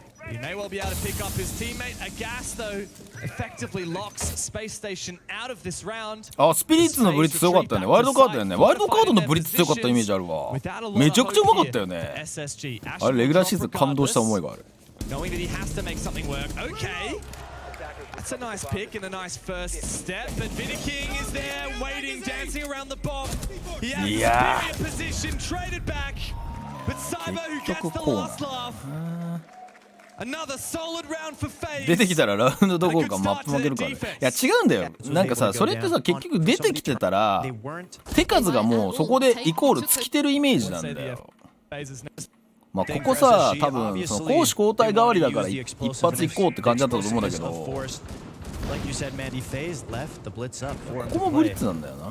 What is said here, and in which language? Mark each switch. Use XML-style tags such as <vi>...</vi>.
<en>He may well be able to pick up his teammate. Agas though effectively locks SpaceStation out of this round.</en> <ja>あ、スピリッツのブリッツ強かったよね。ワイルドカードだよね。ワイルドカードのブリッツ強かったイメージあるわ。めちゃくちゃうまかったよね。あれレギュラーシーズン感動した思いがある。</ja> <en>Knowing that he has to make something work. Okay. That's a nice pick and a nice first step. But Vidiking is there, waiting, dancing around the bomb. He has a superior position, traded back. But Cyber who gets the last laugh. Another solid round for FaZe.</en> <ja>出てきたらラウンドどころかマップ負けるから。いや違うんだよ。なんかさ、それってさ結局出てきてたら手数がもうそこでイコール尽きてるイメージなんだよ。まあここさ、多分その攻守交代代わりだから一発行こうって感じだったと思うんだけど、ここもブリッツなんだよな。</ja>